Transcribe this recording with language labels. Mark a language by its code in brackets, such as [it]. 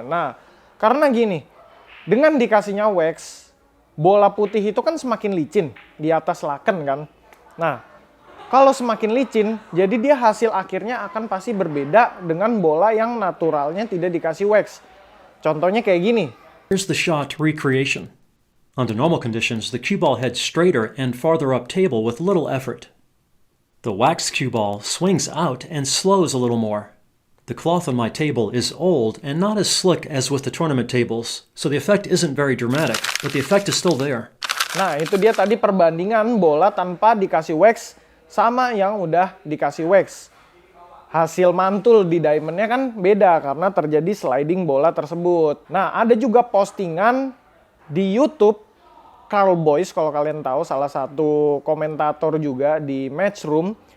[id] Nah, karena gini, dengan dikasihnya wax, bola putih itu kan semakin licin di atas laken kan. Nah, kalau semakin licin, jadi dia hasil akhirnya akan pasti berbeda dengan bola yang naturalnya tidak dikasih wax. Contohnya kayak gini. [en] Here's the shot recreation. Under normal conditions, the cue ball heads straighter and farther up table with little effort. The wax cue ball swings out and slows a little more. The cloth on my table is old and not as slick as with the tournament tables, so the effect isn't very dramatic, but the effect is still there. [id] Nah, itu dia tadi perbandingan bola tanpa dikasih wax sama yang udah dikasih wax. Hasil mantul di diamondnya kan beda karena terjadi sliding bola tersebut. Nah, ada juga postingan di YouTube Carl Boyce, kalau kalian tahu, salah satu komentator juga di Matchroom.